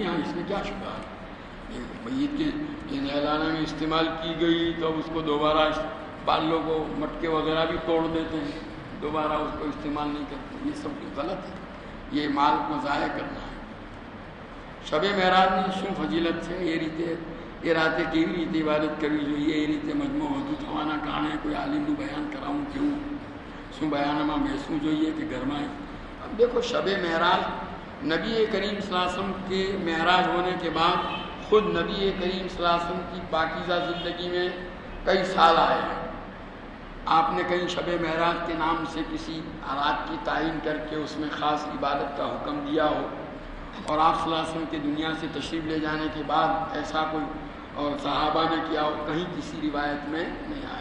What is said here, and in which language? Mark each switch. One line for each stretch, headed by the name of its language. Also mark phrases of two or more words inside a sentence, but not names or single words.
Urdu: ہاں، اس میں کیا شبہ ہے. میت کے نہلانے میں استعمال کی گئی تو اب اس کو دوبارہ بالوں کو مٹکے وغیرہ بھی توڑ دیتے ہیں، دوبارہ اس کو استعمال نہیں کرتے. یہ سب کچھ غلط ہے، یہ مال کو ضائع کرنا ہے.
Gujarati: شب معراج ની શું ફજીલત છે? એ રાતે કેવી રીતે ઇબાદત કરવી જોઈએ, એ રીતે મજમો વધુ થવાના કારણે કોઈ આલિમનું બયાન કરાવવું કેવું, શું બયાનમાં બેસવું જોઈએ કે ઘરમાં?
Urdu: اب دیکھو شب معراج نبی کریم صلی اللہ علیہ وسلم کے معراج ہونے کے بعد خود نبی کریم صلی اللہ علیہ وسلم کی پاکیزہ زندگی میں کئی سال آئے ہیں. آپ نے کہیں شب معراج کے نام سے کسی رات کی تعین کر کے اس میں خاص عبادت کا حکم دیا ہو، اور آپ صلی اللہ علیہ وسلم کے دنیا سے تشریف لے جانے کے بعد ایسا کوئی اور صحابہ نے کیا ہو، کہیں کسی روایت میں نہیں آیا.